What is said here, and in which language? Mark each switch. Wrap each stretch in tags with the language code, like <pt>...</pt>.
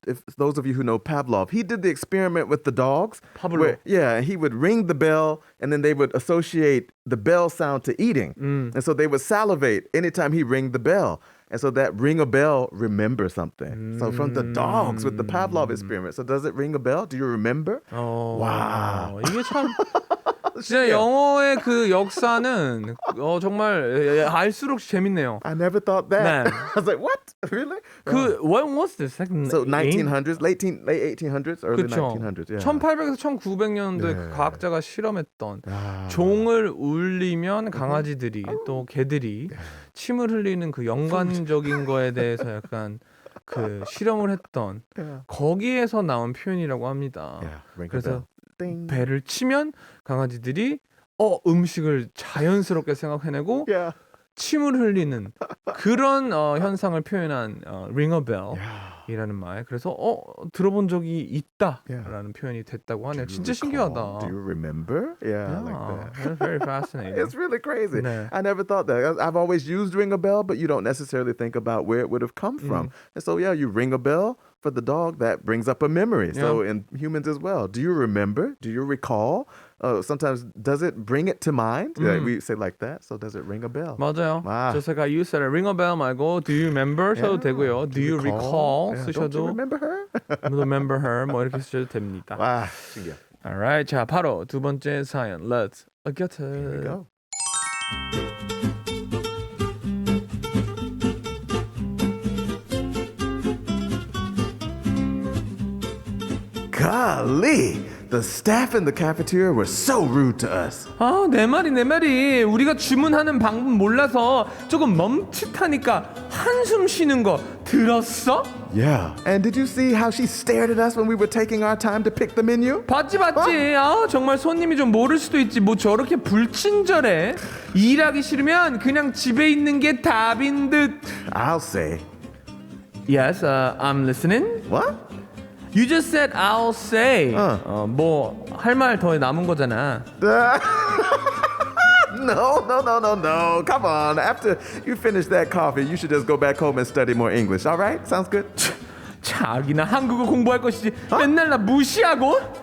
<en>If those of you who know Pavlov, he did the experiment with the dogs. Pabllof. Yeah, he would ring the bell and then they would associate the bell sound to eating. And so they would salivate anytime he rang the bell. And so that ring a bell, remember something. So from the dogs with the Pavlov experiment. So does it ring a bell? Do you remember? Wow.</en> <ko>이게 참 진짜 영어의 그 역사는 정말 알수록 재밌네요.</ko> <en>I never thought that.</en> <ko>네.</ko> <en>I was like, what? Really? When was this? So 1900s, late 1800s, early</en> <ko>그쵸.</ko> <en>1900s. Yeah.</en> <ko>1800에서 1900년도에 그 과학자가 실험했던 종을 울리면 강아지들이 또 개들이 침을 흘리는 그 연관적인 거에 대해서 약간 그 실험을 했던 거기에서 나온 표현이라고 합니다. 그래서 배를 치면 강아지들이 음식을 자연스럽게 생각해내고 침을 흘리는 그런 현상을 표현한 ring a bell 이라는 말. 그래서 들어본 적이 있다라는 표현이 됐다고 하네요. 진짜 신기하다.</ko> <en>Do you remember? Yeah, like that. That's very fascinating. It's really crazy.</en> <ko>네.</ko> <en>I never thought that. I've always used ring a bell, but you don't necessarily think about where it would have come from. And so, you ring a bell for the dog, that brings up a memory. So in humans as well. Do you remember? Do you recall? Sometimes, does it bring it to mind? We say like that. So does it ring a bell?</en> <ko>맞아요.</ko> <en>Just like I used to ring a bell</en> <ko>말고</ko> <en>do you remember</en> <ko>써도 되고요.</ko> <en>Do you recall</en> <ko>쓰셔도</ko> <en>Don't you remember her? remember her</en> <ko>뭐 이렇게 쓰셔도 됩니다. 와, 신기해. Alright, 자 바로 두 번째 사연.</ko> <en>Let's get it. Here we go. Golly, the staff in the cafeteria were so rude to us.</en> <ko>내 말이. 우리가 주문하는 방법 몰라서 조금 멈칫하니까 한숨 쉬는 거 들었어?</ko> <en>Yeah. And did you see how she stared at us when we were taking our time to pick the menu?</en> <ko>봤지. 정말 손님이 좀 모를 수도 있지. 뭐 저렇게 불친절해. 일하기 싫으면 그냥 집에 있는 게 답인 듯.</ko> <en>I'll say. Yes, I'm listening. What? You just said I'll say.</en> <ko>뭐 할 말 더 남은 거잖아.</ko> <en>No. Come on. After you finish that coffee, you should just go back home and study more English. All right? Sounds good?</en> <ko>자기나 한국어 공부할 것이지 맨날 나 무시하고?</ko>